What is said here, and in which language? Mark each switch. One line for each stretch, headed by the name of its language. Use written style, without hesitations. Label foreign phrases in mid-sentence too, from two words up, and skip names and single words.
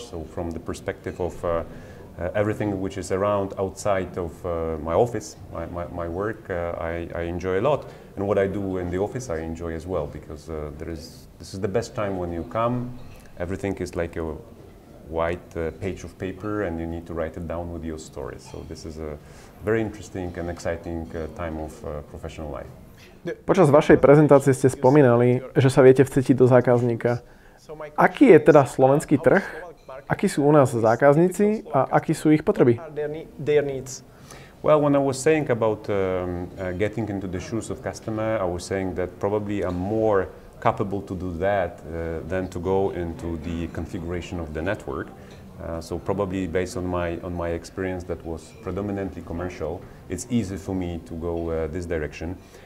English: So from the perspective of everything which is around outside of my office, my work, I enjoy a lot. And what I do in the office, I enjoy as well, because this is the best time when you come. Everything is like a white page of paper and you need to write it down with your stories. So this is a very interesting and exciting time of professional life.
Slovak: Počas vašej prezentácie ste spomínali, že sa viete vcítiť do zákazníka. Aký je teda slovenský trh? Akí sú u nás zákazníci a akí sú ich potreby?
English: Well, when I was saying about getting into the shoes of customer, I was saying that probably I'm more capable to do that than to go into the configuration of the network. So probably based on my experience that was predominantly commercial, it's easy for me to go this direction.